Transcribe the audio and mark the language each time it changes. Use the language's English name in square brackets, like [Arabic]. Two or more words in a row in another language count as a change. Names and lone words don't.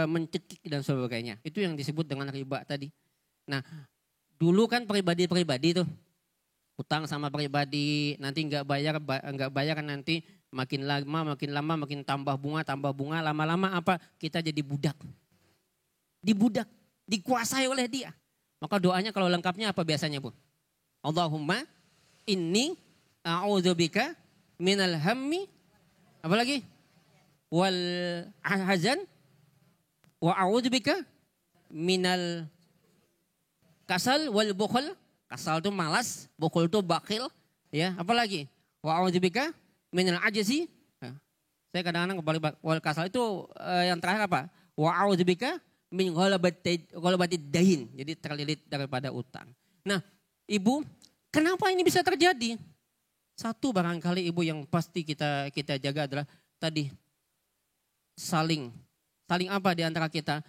[Indonesian] Itu yang disebut dengan riba tadi. Nah, dulu kan pribadi-pribadi tuh utang sama pribadi, nanti nggak bayar kan nanti makin lama makin tambah bunga, lama-lama apa? Kita jadi budak. Dibudak, dikuasai oleh dia. Maka doanya kalau lengkapnya apa biasanya, Bu? [Arabic] اللهم إني أعوذ بك من الهم, [Indonesian] apa lagi? [Arabic] والحزن وأعوذ بك من الكسل والبخل. [Indonesian] Kasal itu malas, bukhl itu bakil, ya. [Arabic] Apalagi وأعوذ بك من العجز. [Indonesian] Saya kadang-kadang kembali [Arabic] والكسل [Indonesian] itu yang terakhir apa? [Arabic] وأعوذ بك من غلبة الدين. [Indonesian] Jadi terlilit daripada utang. Nah, Ibu, kenapa ini bisa terjadi? Satu barangkali Ibu yang pasti kita jaga adalah tadi saling apa di antara kita?